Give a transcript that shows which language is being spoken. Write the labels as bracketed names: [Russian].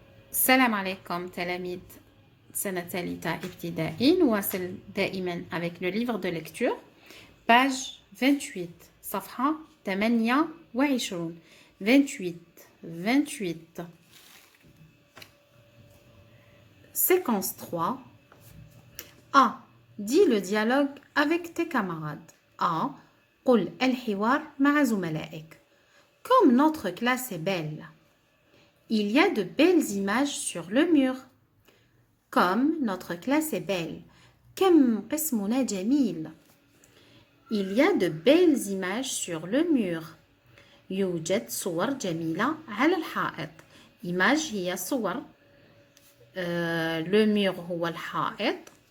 [Arabic] السلام عليكم تلاميذ سنة ثالثة ابتدائي. نواصل دائما [French] avec le livre de lecture page 28 صفحة 28 28 séquence 3. A. Dis le dialogue avec tes camarades. [Arabic] A. قل الحوار مع زملائك. [French] Comme notre classe est belle. Il y a de belles images sur le mur. Comme notre classe est belle. [Arabic] كم قسمنا جميل. [French] Il y a de belles images sur le mur. [Arabic] يوجد صور جميلة على الحائط. Image هي صور. Le mur هو الحائط.